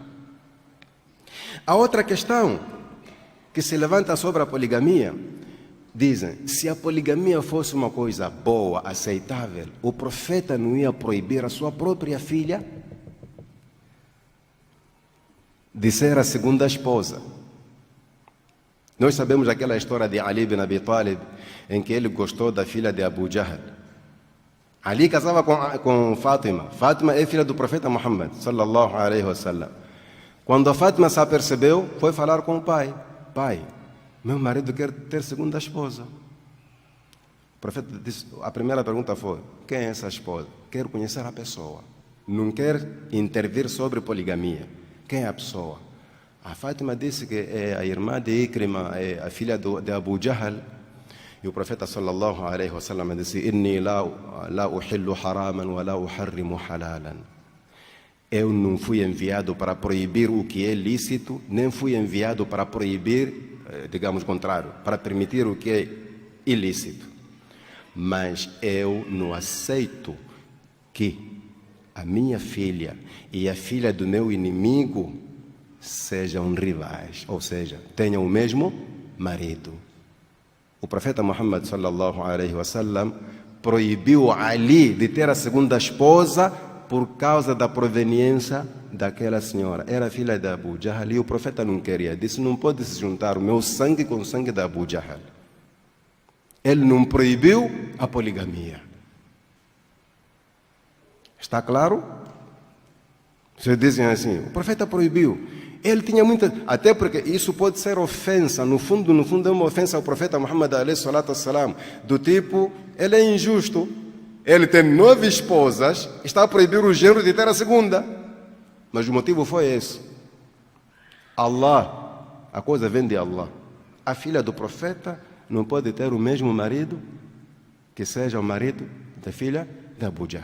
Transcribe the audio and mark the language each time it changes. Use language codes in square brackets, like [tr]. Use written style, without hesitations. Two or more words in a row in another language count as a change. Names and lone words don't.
[pt] A outra questão que se levanta sobre a poligamia, dizem, se a poligamia fosse uma coisa boa, aceitável, o profeta não ia proibir a sua própria filha de ser a segunda esposa. Nós sabemos aquela história de Ali bin Abi Talib, em que ele gostou da filha de Abu Jahl. Ali casava com Fátima. Fátima é filha do profeta Muhammad, [ar] صلى الله عليه وسلم. [pt] Quando a Fátima se apercebeu, foi falar com o pai. Pai, meu marido quer ter segunda esposa. O profeta disse, a primeira pergunta foi, quem é essa esposa? Quero conhecer a pessoa. Não quer intervir sobre poligamia. Quem é a pessoa? A Fátima disse que é a irmã de Ikrima, é a filha de Abu Jahl. E o profeta [ar] صلى الله عليه وسلم [pt] disse, [ar] إني لا أحل حراما ولا أحرم حلالا. [pt] Eu não fui enviado para proibir o que é lícito, nem fui enviado para proibir, digamos o contrário, para permitir o que é ilícito. Mas eu não aceito que a minha filha e a filha do meu inimigo sejam rivais, ou seja, tenham o mesmo marido. O profeta Muhammad [ar] صلى الله عليه وسلم [pt] proibiu Ali de ter a segunda esposa por causa da proveniência daquela senhora. Era filha de Abu Jahl e o profeta não queria. Disse, não pode se juntar o meu sangue com o sangue de Abu Jahl. Ele não proibiu a poligamia. Está claro? Vocês dizem assim, o profeta proibiu. Ele tinha muita... Até porque isso pode ser ofensa. No fundo é uma ofensa ao profeta Muhammad [ar] عليه الصلاة والسلام. [pt] Do tipo, ele é injusto. Ele tem 9 esposas, está a proibir o genro de ter a segunda. Mas o motivo foi esse. Allah, a coisa vem de Allah. A filha do profeta não pode ter o mesmo marido que seja o marido da filha de Abu Jahl.